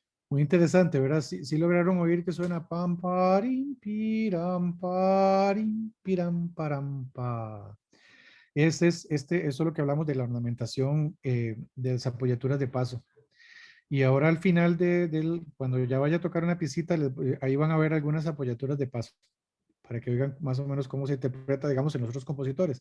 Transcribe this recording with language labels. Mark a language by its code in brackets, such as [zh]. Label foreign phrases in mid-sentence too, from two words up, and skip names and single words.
[es] Muy interesante, ¿verdad? Sí, sí lograron oír que suena pam, parim, piram, param, pa. Eso es lo que hablamos de la ornamentación de las apoyaturas de paso. Y ahora al final cuando ya vaya a tocar una piecita, ahí van a ver algunas apoyaturas de paso, para que oigan más o menos cómo se interpreta, digamos, en los otros compositores.